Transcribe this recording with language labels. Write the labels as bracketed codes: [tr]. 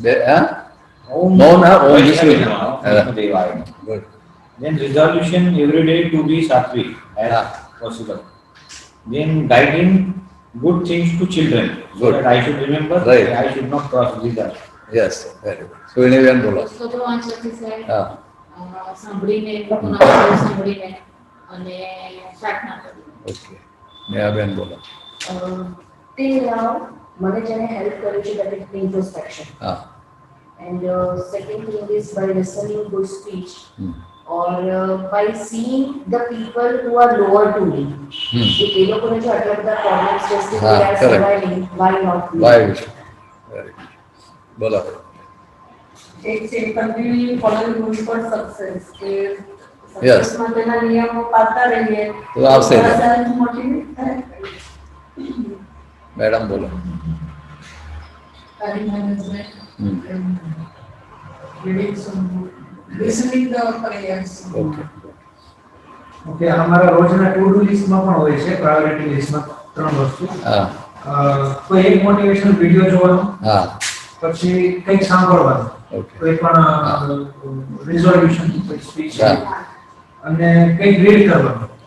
[en] Mauna, Om Vishnu. Good. Then resolution every day to be sattvic as possible. Then guiding good things to children. So Good. that I should remember. Right. I should not cross these. Yes, very good. So anyone બોલો. [gu] તો વાંચવાથી સાહેબ હા. સાંભળીને લોકોના સાંભળીને અને પ્રાર્થના કરવી. ઓકે. નેહાબેન બોલો. તે મને જેને હેલ્પ કર્યું છે [en] that is introspection. And second thing is by listening good speech or by seeing the people who are lower to me. If they look at the problems just they are surviving, why not me? Why we should? Very good. બોલો. એક છે continue following rules for success કે Yes. [gu] સક્સેસમાં તેના નિયમો પાળતા રહીએ તો આવશે જ. મોટિવેટ થાય. મેડમ બોલો. [en] Time management and reading some book, listening the prayers. Okay. [gu] Okay અમારા રોજના ટુ ડુ લિસ્ટમાં પણ હોય છે પ્રાયોરિટી લિસ્ટમાં 3 વસ્તુ. કોઈ એક મોટિવેશનલ વિડિયો જોવાનો, પછી કંઈક સાંભળવાનું, કોઈ પણ રિઝોલ્યુશન સ્પીચ અને કંઈક રીડ કરવાનું,